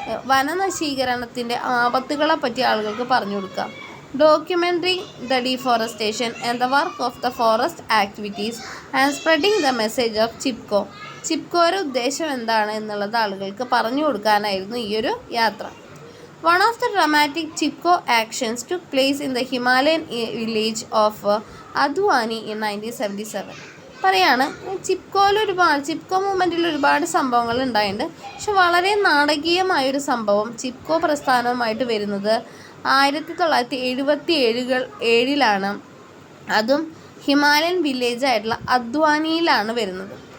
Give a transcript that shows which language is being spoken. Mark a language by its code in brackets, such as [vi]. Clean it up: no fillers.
[ml] വനനശീകരണത്തിൻ്റെ ആപത്തുകളെ പറ്റി ആളുകൾക്ക് പറഞ്ഞു കൊടുക്കാം. [en] Documenting the deforestation and the work of the forest activities and spreading the message of Chipko. [ml] ചിപ്കോയുടെ ഉദ്ദേശം എന്താണ് എന്നുള്ളത് ആളുകൾക്ക് പറഞ്ഞു കൊടുക്കാനായിരുന്നു ഈ ഒരു യാത്ര. [en] One of the dramatic Chipko actions took place in the Himalayan village of Adwani in 1977. [ml] പറയാണ് ചിപ്കോ മൂവ്മെൻറ്റിൽ ഒരുപാട് സംഭവങ്ങൾ ഉണ്ടായിട്ടുണ്ട്. പക്ഷെ വളരെ നാടകീയമായൊരു സംഭവം ചിപ്കോ പ്രസ്ഥാനവുമായിട്ട് വരുന്നത് 1977 അതും ഹിമാലയൻ വില്ലേജായിട്ടുള്ള അദ്വാനിയിലാണ് വരുന്നത്.